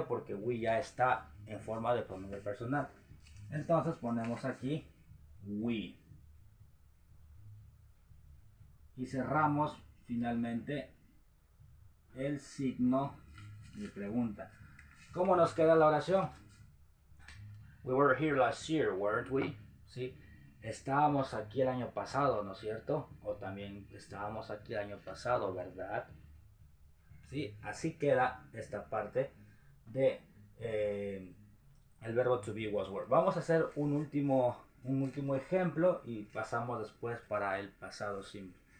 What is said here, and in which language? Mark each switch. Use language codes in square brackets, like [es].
[es] Porque we ya está en forma de pronombre personal. Entonces ponemos aquí we. Y cerramos finalmente el signo de pregunta. ¿Cómo nos queda la oración? [en] We were here last year, weren't we? [es] ¿Sí? Estábamos aquí el año pasado, ¿no es cierto? O también estábamos aquí el año pasado, ¿verdad? ¿Sí? Así queda esta parte de el verbo to be was were. Vamos a hacer un último ejemplo y pasamos después para el pasado simple.